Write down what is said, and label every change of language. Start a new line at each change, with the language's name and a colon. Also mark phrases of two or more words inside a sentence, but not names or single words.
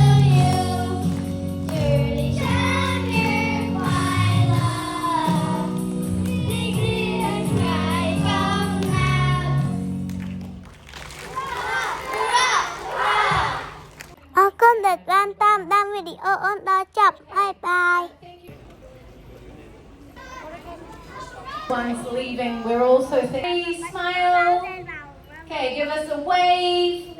Khmer: អរគុណដែលតាមដានវីដេអូអូនដល់ចប់បាយបាយ
English: One's leaving. We're also saying, smile. Okay, give us a wave.